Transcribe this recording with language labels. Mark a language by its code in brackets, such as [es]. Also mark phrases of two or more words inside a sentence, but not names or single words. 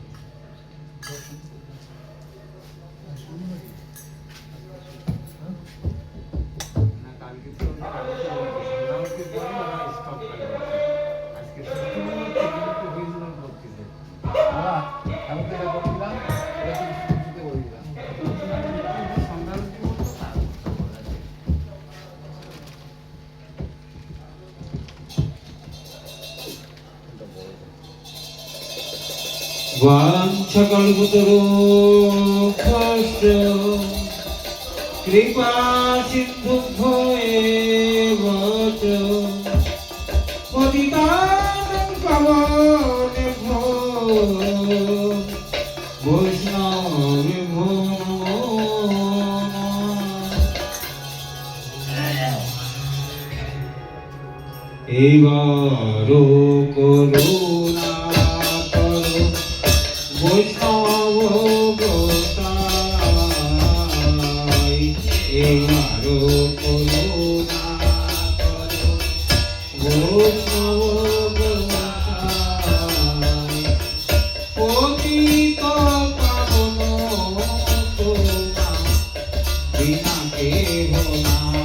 [bn] না কালকে তো কালকে পরে ওরা স্টপ করে আজকে তো বিজনেস করতেছে আমি তো এটা বললাম এটা শুনতে বললাম সন্ধ্যার [sa] वाञ्छकल्पतरुभ्यश्च कृपा सिन्धुभ्यो एव च पतितानं पावनेभ्यो वैष्णवेभ्यो नमो नमः। [bn] এবারো করুণা বৈষ্ণব গোসাই এবারো করুণা করো বৈষ্ণব গোসাই পতিত পাবন তোমা বিনা কেহ না